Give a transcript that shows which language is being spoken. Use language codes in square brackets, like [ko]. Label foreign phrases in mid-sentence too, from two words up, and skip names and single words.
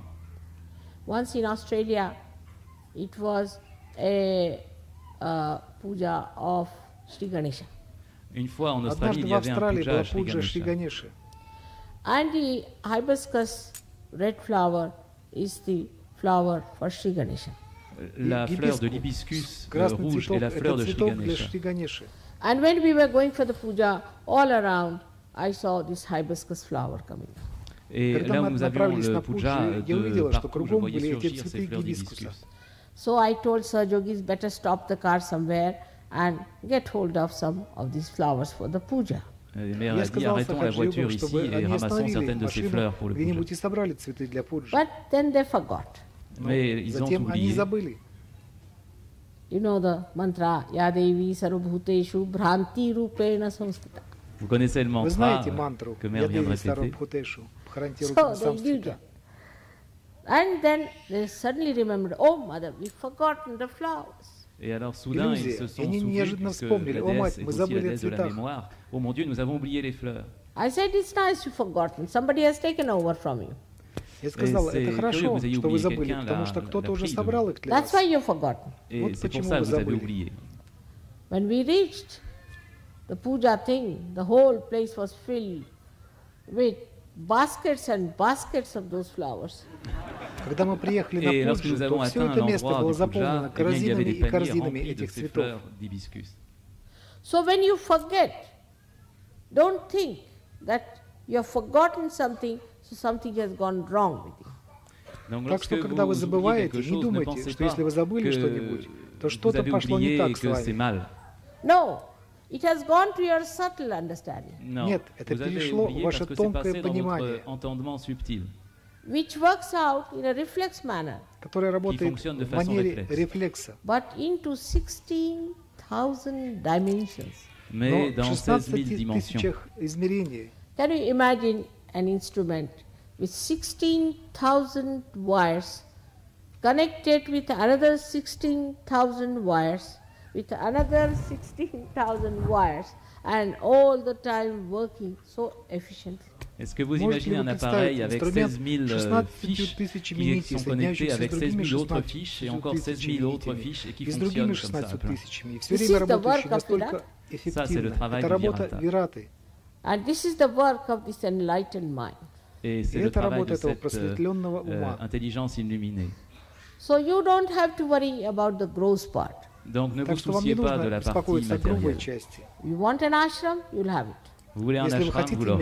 [en] Once in Australia, it was a puja of Shri Ganesha. [fr] Une fois en Australie, [ru] Однажды [fr] il [ru] в [fr] y avait un [ru] Австралии [fr] puja [ru] была [fr] à Shri [ru] пуджа Шри [fr] Ganesha. [ru] Ганеши. [en] And the hibiscus red flower is the flower for Shri Ganesha. [fr] la fleur de l'hibiscus rouge et la fleur de Shri Ganesha. [en] And when we were going for the puja, all around, I saw this hibiscus flower coming. [fr] Et là où nous avions le puja de partout, je voyais surgir ces fleurs d'hibiscus. [en] So I told Sir Yogis, better stop the car somewhere and get hold of some of these flowers for the puja. [fr] Mais on a dit arrêtons la voiture ici et ramassons certaines de ces fleurs pour le puja. [en] But then they forgot. [fr] Mais ils ont oublié. [en] You know the mantra, [sa] Ya Devi Sarvabhuteshu Bhranti Rupena Samstita. [fr] Vous connaissez le mantra que Mère vient de répéter. [en] So they did that. And then they suddenly remembered, oh mother, we've forgotten the flowers. [fr] Et alors soudain, ils se sont souvenus, puisque la déesse est aussi la déesse de la mémoire. Oh mon Dieu, nous avons oublié les fleurs. [en] I said, it's nice you've forgotten. Somebody has taken over from you. [ru] Я сказал, это хорошо, что вы забыли, потому что кто-то уже собрал их для вас. [en] That's why you've forgotten. [ru] Вот почему вы забыли. [en] When we reached the puja thing, the whole place was filled with baskets and baskets of those flowers. [ru] Когда мы приехали на пуджу, то все это место было заполнено корзинами и корзинами этих цветов. [en] So when you forget, don't think that you have forgotten something, so something has gone wrong with you. [ru] Так что, когда вы забываете, не думайте, что если вы забыли что-нибудь, то что-то пошло не так с вами. [en] No, it has gone to your subtle understanding. [ru] Нет, это перешло в ваше тонкое понимание, [en] which works out in a reflex manner, [ru] которое работает в манере рефлекса, [en] but into 16,000 dimensions. [fr] Mais dans 16 000 dimensions. [en] Can you imagine an instrument with 16,000 wires connected with another 16,000 wires, with another 16,000 wires, and all the time working so efficiently? [fr] Est-ce que vous imaginez un appareil avec 16 000 fiches qui sont connectées avec 16 000 autres fiches et encore 16 000 autres fiches et qui fonctionnent comme ça? Ça, c'est le travail du Virata. [en] And this is the work of this enlightened mind. [fr] Et c'est le travail de cette intelligence illuminée. [en] So you don't have to worry about the gross part. [fr] Donc ne vous souciez pas de la partie matérielle. [en] You want an ashram, you'll have it. [fr] Vous voulez un [ru] Если вы [fr] ashram, [ru] хотите [fr] vous l'aurez.